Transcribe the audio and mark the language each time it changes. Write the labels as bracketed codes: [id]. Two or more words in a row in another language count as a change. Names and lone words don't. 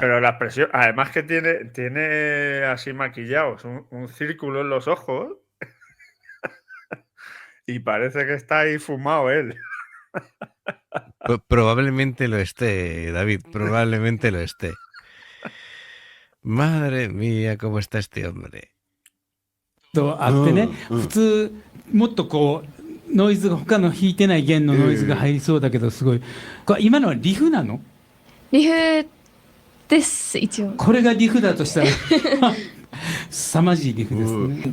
[es] Pero la expresión, además que tiene así maquillados un círculo en los ojos y parece que está ahí fumado él. Probablemente lo esté, David, probablemente lo esté. Madre mía, cómo está este hombre. [ja] とあってね、うんうん普通もっとこうノイズが他の弾いてない弦のノイズが入りそうだけどすごい、これ今のはリフなの？リフです一応。これがリフだとしたら凄まじいリフですね。